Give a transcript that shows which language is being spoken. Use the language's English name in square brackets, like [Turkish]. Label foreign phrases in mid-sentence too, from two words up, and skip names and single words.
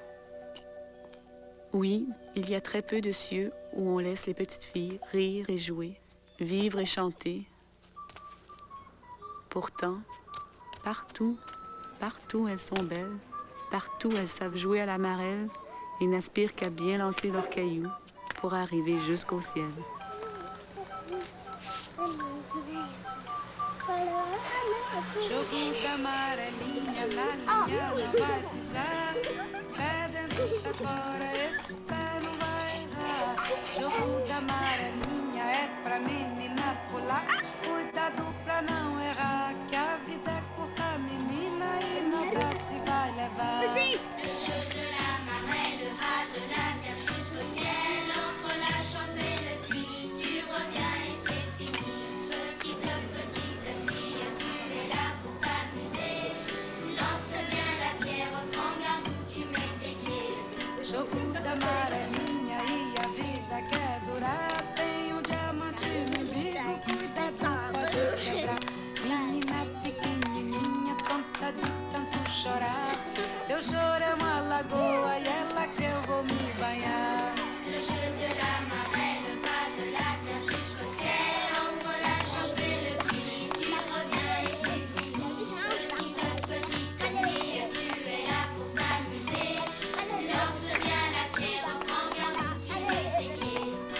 [French] Oui, il y a très peu de cieux où on laisse les petites filles rire et jouer, vivre et chanter. Pourtant, partout elles sont belles, partout elles savent jouer à la marelle et n'aspirent qu'à bien lancer leurs cailloux pour arriver jusqu'au ciel. [Portuguese] Jogo da amarelinha na linha não vai pisar. Pé dentro, pé fora, esse pé não vai errar. Jogo da amarelinha é pra menina pular. Cuidado pra não errar, que a vida é curta, menina, e nada se vai levar. [French] Le jeu de la marelle ira de la terre jusqu'au ciel. Entre la chance et le pluie, tu reviens et c'est fini. Petite fille, tu es là pour t'amuser. Lance bien la pierre, prends garde où tu mets tes pieds. [Portuguese] Jogo da amarelinha e a vida quer durar. Tem diamante no umbigo, cuidado, pode quebrar. Menina pequenininha, tonta de tanto chorar. Teu choro é uma lagoa e é lá que eu vou me banhar. [French] Le jeu de la marelle va de la terre jusqu'au ciel. Entre la chance et le pluie, tu reviens et c'est fini. Petite fille, tu es là pour t'amuser. Lance bien la pierre, prends garde où tu mets tes pieds.